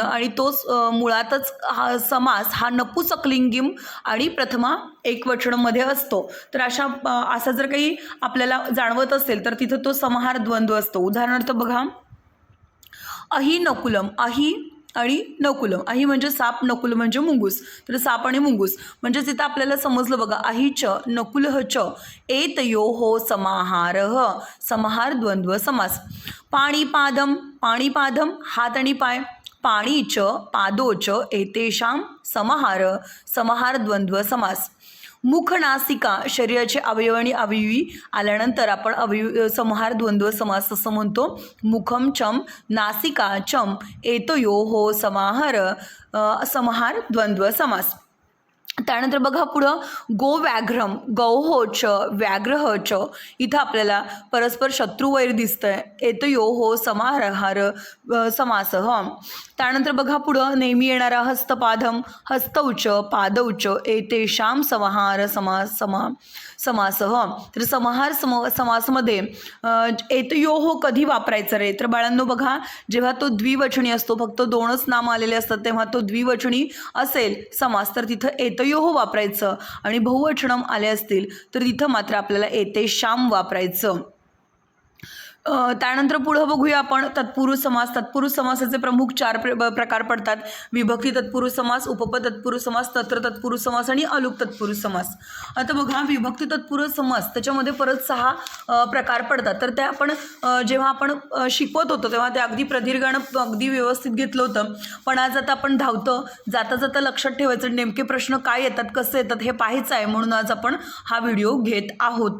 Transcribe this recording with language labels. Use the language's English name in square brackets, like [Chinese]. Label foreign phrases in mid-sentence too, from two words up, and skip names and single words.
[Marathi] आणि तोच मुळातच हा समास हा नपुसकलिंगीम आणि प्रथमा एकवचनमध्ये असतो। तर असा जर काही आपल्याला जाणवत असेल तर तिथं तो समाहार द्वंद्व असतो। उदाहरणार्थ बघा, [Sanskrit] अहि नकुलम, [Marathi] अहि आणि नकुलम। अहि म्हणजे साप, नकुल म्हणजे मुंगूस। तर साप आणि मुंगूस म्हणजे तिथं आपल्याला समजलं बघा, [Sanskrit] अहि च नकुलः च एतयोः समाहारः, [Marathi] समाहार द्वंद्व समास। पाणिपादम, पाणिपादम हात आणि पाय, [Sanskrit] पाणी च पादो च एतेषां समाहार, [Marathi] समाहार द्वंद्व समास। मुख नासिका शरीराचे अवयव आणि अवयवी आल्यानंतर आपण समाहार द्वंद्व समास असं म्हणतो। [Sanskrit] मुखम चम नासिका चम एतयोः समाहार, समाहार द्वंद्व समास। [Marathi] त्यानंतर बघा पुढं, [Sanskrit] गो व्याघ्रम, गौः च व्याघ्रः च, [Marathi] इथं आपल्याला परस्पर शत्रुवैर दिसतंय, [Sanskrit] एतयोः समाहार समासः। [Marathi] त्यानंतर बघा पुढं, नेहमी येणारा हस्तपादम, [Sanskrit] हस्तौ च पादौ च एतेषां समाहार समासः। [Marathi] तर समाहार समासमध्ये एतयोः कधी वापरायचं रे? तर बाळांनो बघा, जेव्हा तो द्विवचनी असतो, फक्त 2च नाम आलेले असतात, तेव्हा तो द्विवचनी असेल समास तर तिथं एतयोः वापरायचं, आणि बहुवचनम आले असतील तर तिथं मात्र आपल्याला एतेषां वापरायचं। त्यानंतर पुढं बघूया आपण तत्पुरुष समास। तत्पुरुष समासाचे प्रमुख 4 प्रकार पडतात। विभक्ती तत्पुरुष समास, उपपद तत्पुरुष समास, तत्र तत्पुरुष समास आणि अलुक तत्पुरुष समास। आता बघा, विभक्ती तत्पुरुष समास त्याच्यामध्ये परत 6 प्रकार पडतात। तर ते आपण जेव्हा आपण शिकवत होतो तेव्हा ते अगदी प्रदीर्घानं अगदी व्यवस्थित घेतलं होतं, पण आज आता आपण धावतं जाता जाता लक्षात ठेवायचं, नेमके प्रश्न काय येतात, कसे येतात हे पाहायचं आहे, म्हणून आज आपण हा व्हिडिओ घेत आहोत।